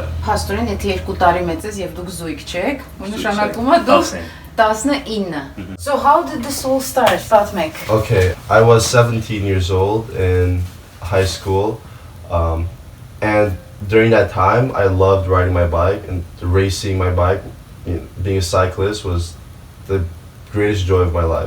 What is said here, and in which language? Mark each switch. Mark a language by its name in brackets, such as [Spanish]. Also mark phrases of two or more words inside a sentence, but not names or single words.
[Armenian] Փաստորեն, եթե 2 տարի մեծ ես եւ դուք զույգ չեք, ու նշանակում է դուք 19։ [English] So how did this all start, Fatmek? Okay, I was 17 years old in high school, and during that time, I loved riding my bike and racing my bike. Being a cyclist was the greatest joy of my life.